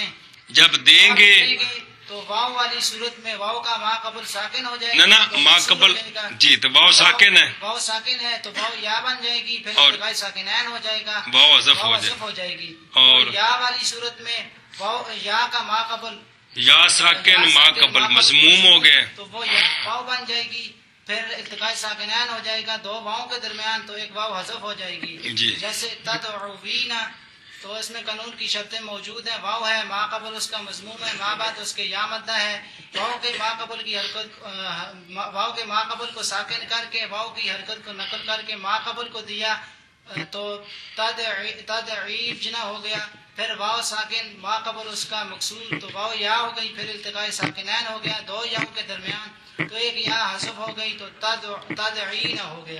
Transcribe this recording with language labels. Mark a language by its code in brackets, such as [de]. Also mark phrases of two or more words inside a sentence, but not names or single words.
[ur] جب دیں گے تو واو والی صورت میں واو کا ما قبل ساکن ہو جائے نہ ما قبل جی تو واو ساکن ہے واو ساکن ہے تو واو یا بن جائے گی پھر التقاء ساکنین ہو جائے گا واو حذف ہو جائے گی اور یا والی صورت میں واو یا کا ما قبل یا ساکن ما قبل مضموم ہو گئے تو وہ یا واو بن جائے گی پھر التقاء ساکنین ہو جائے گا دو واؤں کے درمیان تو ایک واو حذف ہو جائے گی جی جیسے تدعوین تو اس میں قانون کی شرطیں موجود ہیں واو ہے ما قبل اس کا مضموم ہے ما بعد اس کے یا مدہ ہے واو کے ما قبل کی حرکت واو کے ما قبل کو ساکن کر کے واو کی حرکت کو نقل کر کے ما قبل کو دیا تو تدعیف جنا ہو گیا پھر واو ساکن ما قبل اس کا مکسور تو واو یا ہو گئی پھر التقاء ساکنین ہو گیا دو یاؤں کے درمیان تو ایک یا حذف ہو گئی تو تدعین ہو گیا